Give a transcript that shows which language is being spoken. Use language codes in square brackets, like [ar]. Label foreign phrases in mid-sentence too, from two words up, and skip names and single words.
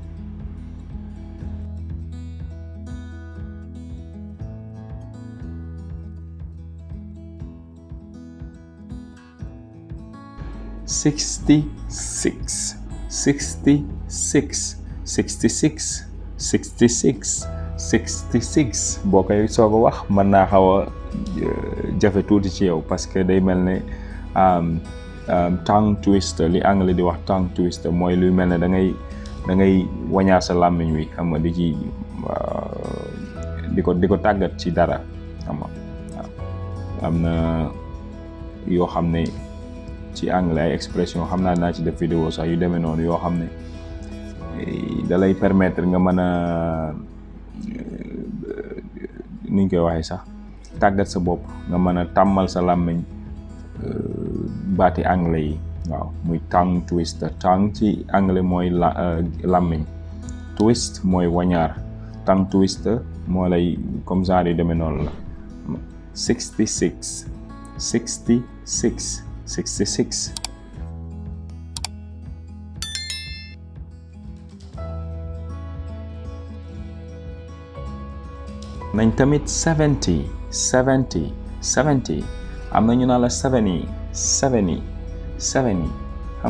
[wo] sixty-six 66 66 66 66 boo koy soog a wax mën naa xaw a jafe tuuti ci yow [fr] parce que [wo] day mel ne [en] tongue twister [wo] li anglais di wax [en] tongue twister [wo] mooy luy mel ne da ngay wañaar sa làmmiñ wi xam nga di ci di ko tàggat ci dara xam nga am na yoo xam ne ci anglais ay expression xam naa ci def vidéo sax yu demee noonu yoo xam ne da lay permettre nga mën a ni ñu koy waxee sax tàggat sa bopp nga mën a tàmmal sa làmmiñ baati anglais yi waaw muy [en] tongue twister tongue [wo] ci anglais mooy làmmiñ twist mooy wañaar [en] tongue twister [wo] moo lay [fr] comme genre [wo] yu demee noonu la 66 66 66 nañ tamit 70 70 70 am na ñu naan la 70 70 70 xam